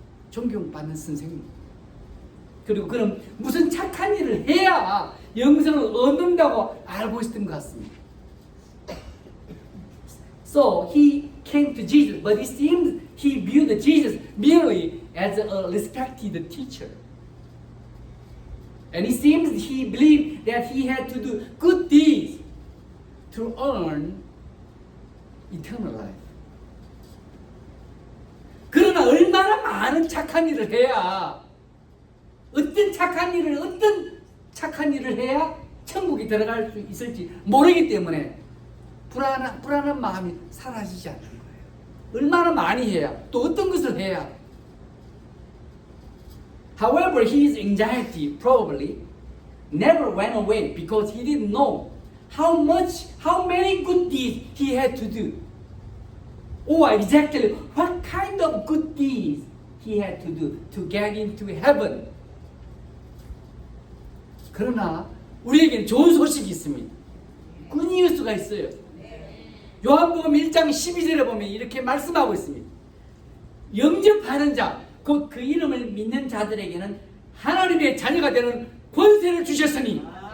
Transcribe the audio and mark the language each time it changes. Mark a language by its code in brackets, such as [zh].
[ko] 존경받는 선생님. 그리고 그는 무슨 착한 일을 해야 영생을 얻는다고 알고 있었던 것 같습니다. [en] So he came to Jesus, but it seems he viewed Jesus merely as a respected teacher. And it seems he believed that he had to do good deeds to earn eternal life. [ko] 그러나 얼마나 많은 착한 일을 해야 어떤 착한 일을 해야 천국에 들어갈 수 있을지 모르기 때문에 불안한 마음이 사라지지 않는 거예요. 얼마나 많이 해야 또 어떤 것을 해야. [en] However, his anxiety probably never went away because he didn't know how many good deeds he had to do, or exactly what kind of good deeds he had to do to get into heaven. [ko] 그러나 우리에게는 좋은 소식이 있습니다. 굿뉴스가 있어요. 요한복음 1장 12절에 보면 이렇게 말씀하고 있습니다. 영접하는 자, 곧 그 이름을 믿는 자들에게는 하나님의 자녀가 되는 권세를 주셨으니.